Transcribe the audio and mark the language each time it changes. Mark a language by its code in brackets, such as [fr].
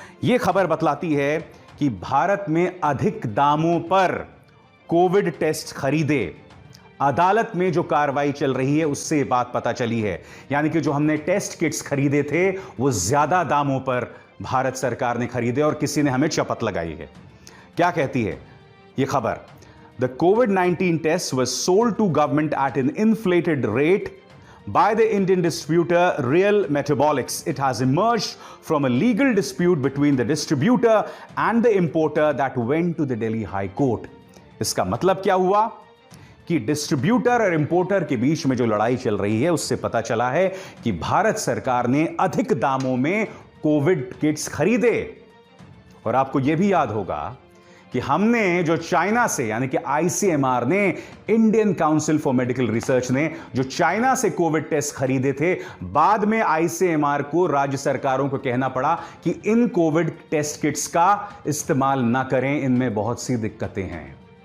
[hi] यह खबर बतलाती है कि भारत में अधिक दामों पर कोविड टेस्ट खरीदे। अदालत में जो कार्रवाई चल रही है उससे बात पता चली है, यानी कि जो हमने टेस्ट किट्स खरीदे थे वो ज्यादा दामों पर भारत सरकार ने खरीदे और किसी ने हमें चपत लगाई है। क्या कहती है यह खबर? [en] The COVID-19 tests were sold to government at an inflated rate by the Indian distributor Real Metabolics. It has emerged from a legal dispute between the distributor and the importer that went to the Delhi High Court. [hi] इसका मतलब क्या हुआ कि distributor और importer के बीच में जो लड़ाई चल रही है उससे पता चला है कि भारत सरकार ने अधिक दामों में कोविड किट्स खरीदे। और आपको यह भी याद होगा कि हमने जो चाइना से, यानी कि आईसीएमआर ने, Indian council for medical research ने जो चाइना से कोविड टेस्ट खरीदे थे, बाद में आईसीएमआर को राज्य सरकारों को कहना पड़ा कि इन कोविड टेस्ट किट्स का इस्तेमाल ना करें, इनमें बहुत सी दिक्कतें हैं।